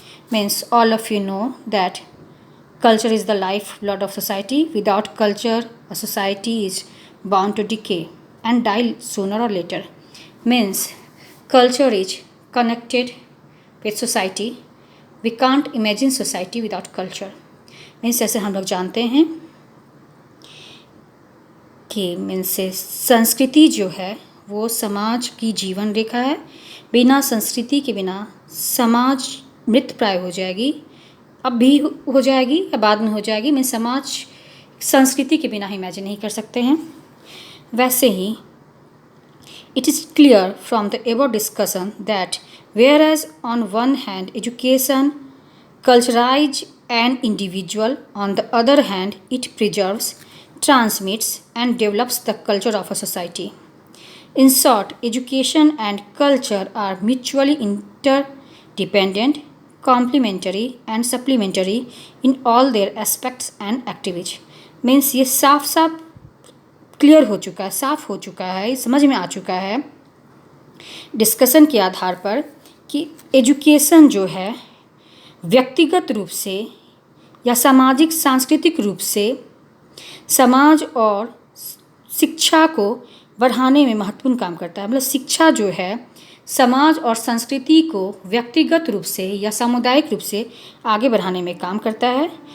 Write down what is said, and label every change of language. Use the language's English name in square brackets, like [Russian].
[English] Means all of you know that culture is the lifeblood of society. Without culture, a society is bound to decay and die sooner or later. Means culture is connected with society. We can't imagine society without culture. [Hindi] Means जैसे हम लोग जानते हैं कि means संस्कृति जो है वो समाज की जीवन रेखा है. बिना संस्कृति के बिना समाज मृत प्राय हो जाएगी. अब भी हो जाएगी या बाद में हो जाएगी. मीन्स समाज संस्कृति के बिना इमेजिन नहीं कर सकते हैं. वैसे ही [English] it is clear from the above discussion that whereas on one hand education culturizes an individual, on the other hand it preserves, transmits and develops the culture of a society. In short, education and culture are mutually interdependent, complementary and supplementary in all their aspects and activities. [Hindi] Means ये साफ साफ clear हो चुका है, साफ हो चुका है, समझ में आ चुका है डिस्कशन के आधार पर कि एजुकेशन जो है व्यक्तिगत रूप से या सामाजिक सांस्कृतिक रूप से समाज और शिक्षा को बढ़ाने में महत्वपूर्ण काम करता है. मतलब शिक्षा जो है समाज और संस्कृति को व्यक्तिगत रूप से या सामुदायिक रूप से आगे बढ़ाने में काम करता है.